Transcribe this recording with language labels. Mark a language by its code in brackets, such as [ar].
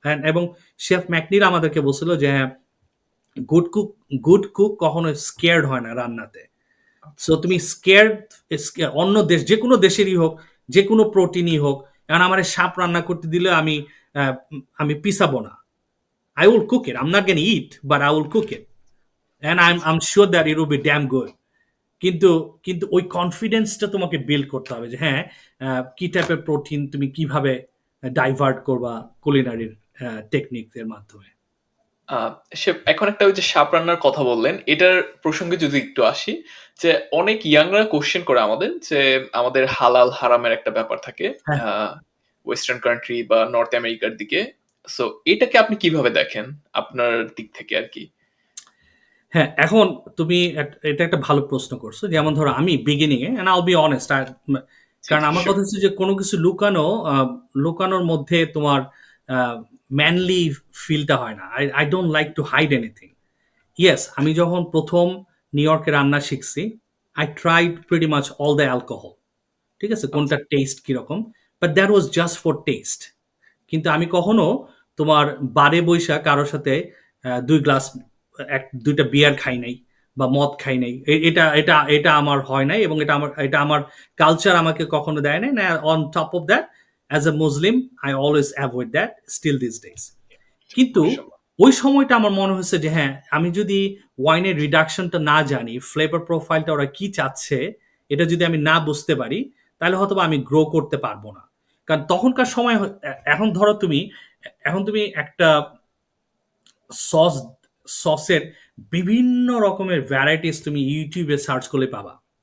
[bn] এবং chef McNeil আমাদেরকে বলছিল যে হ্যাঁ, গুড কুক গুড কুক কখনো স্কেয়ার্ড হয় না রান্নাতে। আচ্ছা, সো তুমি আচ্ছা। স্কেয়ার্ড, অন্য দেশ যেকোনো দেশেরই হোক, যেকোনো প্রোটিনই হোক, এখন আমারে সাপ রান্না করতে দিলে আমি পিছাবো না। [en] I will cook it. I'm not gonna eat, but I will cook it. And [bn] G, [en] I'm [bn] G. [en] I'm sure that it will be damn good. [bn] কিন্তু কিন্তু ওই কনফিডেন্সটা তোমাকে বিল্ড করতে হবে যে হ্যাঁ, কি টাইপের প্রোটিন তুমি কিভাবে ডাইভার্ট করবা কুলিনারির টেকনিক এর মাধ্যমে। আ এখন একটা ওই যে সাপ রান্নার কথা বললেন, এটার প্রসঙ্গে যদি একটু আসি, যে অনেক ইয়াংরা কোয়েশ্চেন করে আমাদের যে আমাদের হালাল হারামের একটা ব্যাপার থাকে। হ্যাঁ, আ ওয়েস্টার্ন কান্ট্রি বা নর্থ আমেরিকার দিকে। সো এটাকে আপনি কিভাবে দেখেন? আপনার দিক থেকে আরকি। হ্যাঁ, এখন তুমি এটা একটা ভালো প্রশ্ন করছো। যেমন ধরো আমি beginning A, [en] and I'll be honest, [bn] জি, কারণ জি, আমার সিউর। কথা হচ্ছে যে কোনো কিছু লুকানোর মধ্যে তোমার আ ম্যানলি ফিলটা হয় না। [en] I don't like to hide anything. [bn] Yes, আমি যখন ১ম নিউ ইয়র্কে রান্না শিখছি, [en] I tried pretty much all the alcohol. [bn] ঠিক আছে? আচ্ছা, কোনটা টেস্ট কিরকম। [en] But that was just for taste. [bn] কিন্তু আমি কখনো তোমার বারে বইসা কারো সাথে ২ গ্লাস ২ টা বিয়ার খাই নাই বা মদ খাই নাই। এটা আমার হয় নাই এবং এটা আমার কালচার আমাকে কখনো দেয় নাই। না, [en] on top of that, as a Muslim, I always avoid that still these days. [bn] কিন্তু মাশাআল্লাহ। ওই সময়টা আমার মনে হয়েছে যে হ্যাঁ, আমি যদি ওয়াইনের রিডাকশনটা না জানি, ফ্লেভার প্রোফাইলটা ওরা কি চাচ্ছে, এটা যদি আমি না বুঝতে পারি, তাহলে হয়তোবা আমি গ্রো করতে পারব না। কারণ তখনকার সময় এখন ধরো তুমি একটা সস সসের বিভিন্ন রকমের ভ্যারাইটিস তুমি YouTube এ সার্চ করলে পাবা।